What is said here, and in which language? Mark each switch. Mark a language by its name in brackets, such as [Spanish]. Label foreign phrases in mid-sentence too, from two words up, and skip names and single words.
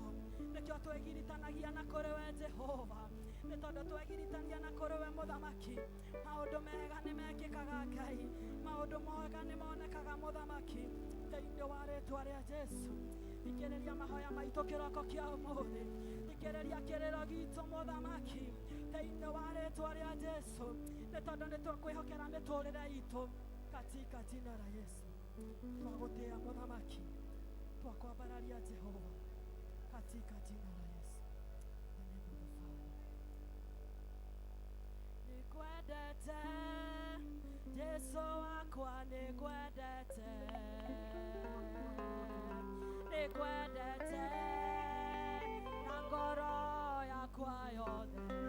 [Kikuyu] Nĩkĩo twĩgiritanagia na kũrĩ we Jehova, nĩ tondũ twegiritania na kũrĩ we mũthamaki, maũndũ mega nĩ mekĩkaga Ngai, maũndũ mega nĩ monekaga mũthamaki thĩinĩ wa rĩtwa rĩa Jesu. Thikĩrĩria mahoya maitũ kĩroko kĩa ũmũthĩ, thikĩrĩria kĩrĩro gitũ mũthamaki thĩinĩ wa rĩtwa rĩa Jesu, nĩ tondũ nĩ tũkwĩhokera mĩtũũrĩre itũ [Swahili] katika jina la Yesu. [Kikuyu] Twagũtĩĩa mũthamaki, twakwambararia Jehova [Swahili] katika jina la Yesu. [Kikuyu] Nikwendete Jesu wakwa, nikwendete, nikwendete na ngoro yakwa yothe,